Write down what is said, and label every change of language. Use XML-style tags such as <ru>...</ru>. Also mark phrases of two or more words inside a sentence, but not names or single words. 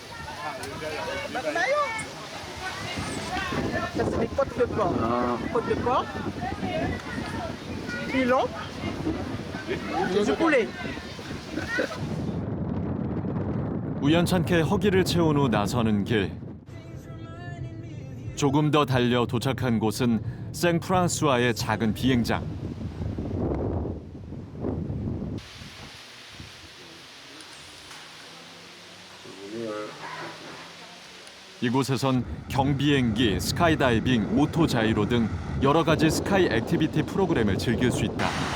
<fr>Ça, c'est des côtes de porc. Côtes de porc, pilon et du poulet.</fr> <ko>우연찮게 허기를 채운 후 나서는 길. 조금 더 달려 도착한 곳은 생프랑수아의 작은 비행장. 이곳에선 경비행기, 스카이다이빙, 오토자이로 등 여러 가지 스카이 액티비티 프로그램을 즐길 수 있다.</ko>